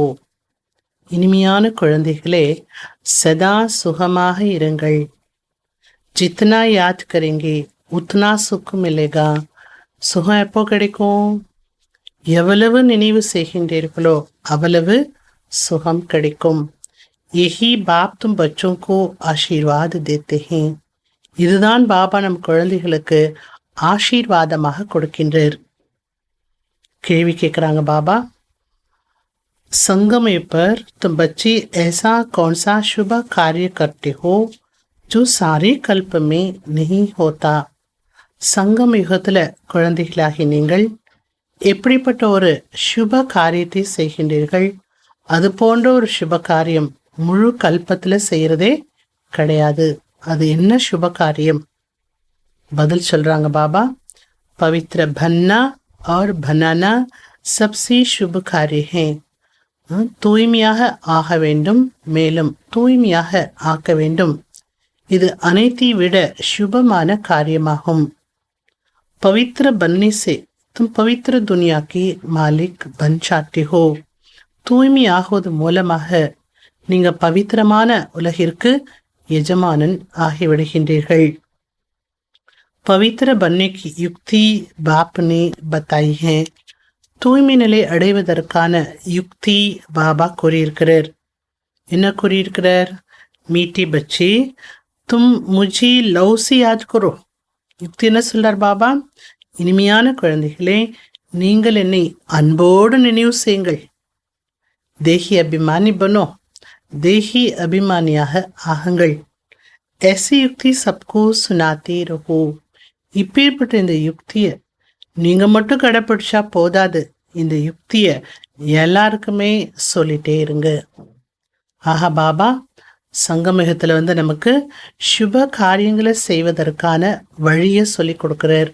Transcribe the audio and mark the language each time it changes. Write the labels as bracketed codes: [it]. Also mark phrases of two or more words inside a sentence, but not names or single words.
[ta] இனிமையான குழந்தைகளே, சதா சுகமாக இருங்கள். [hi] जितना याद करेंगे उतना सुख मिलेगा. [ta] சுகம் எப்போ கிடைக்கும்? எவ்வளவு நினைவு செய்கின்றீர்களோ அவ்வளவு சுகம் கிடைக்கும். [hi] यही बाप तुम बच्चों को आशीर्वाद देते हैं. [ta] இதுதான் பாபா நம் குழந்தைகளுக்கு ஆசீர்வாதமாக கொடுக்கின்றார். கேள்வி கேட்குறாங்க பாபா. [hi] संगम पर तुम बच्चे ऐसा कौन सा शुभ कार्य करते हो जो सारे कल्प में नहीं होता. [ta] சங்கம் யுகத்தில் குழந்தைகளாகி நீங்கள் எப்படிப்பட்ட ஒரு சுப காரியத்தை செய்கின்றீர்கள்? அது போன்ற ஒரு சுப காரியம் முழு கல்பத்தில் செய்கிறதே கிடையாது. அது என்ன சுப காரியம்? பதில் சொல்கிறாங்க பாபா. [hi] पवित्र बनना और बनाना सबसे शुभ कार्य है. [ta] தூய்மையாக ஆக வேண்டும், மேலும் தூய்மையாக ஆக்க வேண்டும். இது அனைத்தை விட சுபமான காரியமாகும். [hi] पवित्र बनने से तुम पवित्र दुनिया की मालिक बन जाते हो. [ta] தூய்மையாகுவது மூலமாக நீங்கள் பவித்திரமான உலகிற்கு எஜமானன் ஆகிவிடுகின்றீர்கள். [hi] पवित्र बनने की युक्ति बाप ने बताई है. [ta] தூய்மை நிலை அடைவதற்கான யுக்தி பாபா கூறியிருக்கிறார். என்ன கூறியிருக்கிறார்? [hi] मीठे बच्चे तुम मुझे लव से याद करो. [ta] யுக்தி என்ன சொல்றார் பாபா? இனிமையான குழந்தைகளே, நீங்கள் என்னை அன்போடு நினைவு செய்யுங்கள். [hi] देही अभिमानी बनो, [ta] தேஹி அபிமானியாக ஆகுங்கள். [hi] ऐसी युक्ति सबको सुनाते रहो. [ta] இப்பேற்பட்ட இந்த யுக்தியை நீங்கள் மட்டும் கடைப்பிடிச்சா போதாது. இந்த யுக்தியை எல்லாருக்குமே சொல்லிட்டே இருங்க. ஆஹா, பாபா சங்கமிகத்தில் நமக்கு சுப காரியங்களை செய்வதற்கான வழியை சொல்லி கொடுக்குறார்.